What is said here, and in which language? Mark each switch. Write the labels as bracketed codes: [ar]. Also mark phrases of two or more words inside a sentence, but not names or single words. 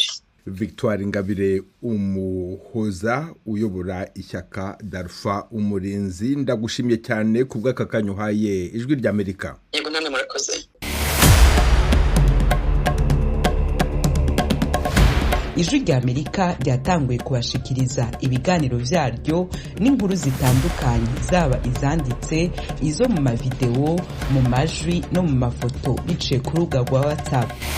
[rn] Victoire Ingabire Umuhoza uyobora ishyaka Darfa Umurinzi, ndagushimye cyane kubw'aka kanya uhaye Ijwi ry'Amerika. [rw] Yego namwe murakoze. [rn] ijwi rya Amerika ryatanguye kubashikiriza ibiganiro vyaryo n'inkuru zitandukanye, zaba izanditse, izo mu mavideo, mu majwi no mu mafoto, biciye ku rubuga rwa WhatsApp.